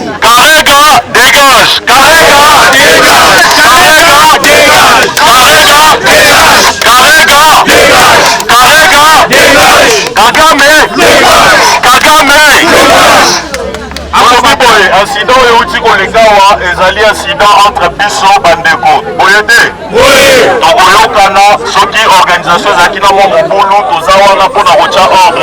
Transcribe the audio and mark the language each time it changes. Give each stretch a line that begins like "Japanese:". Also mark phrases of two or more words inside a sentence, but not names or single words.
French: Karega, dégage. Karega, dégage. Karega, dégage. Karega, dégage. Karega, dégage. Karega, dégage. Kagame, dégage. Kagame, dégage.
Lingala: Boye, incident euti kolekawa ezali incident entre biso bandeko. Boye te. Tokoyokana soki organisation ezalaki na mwa mobulu toza wana mpona kotya ordre.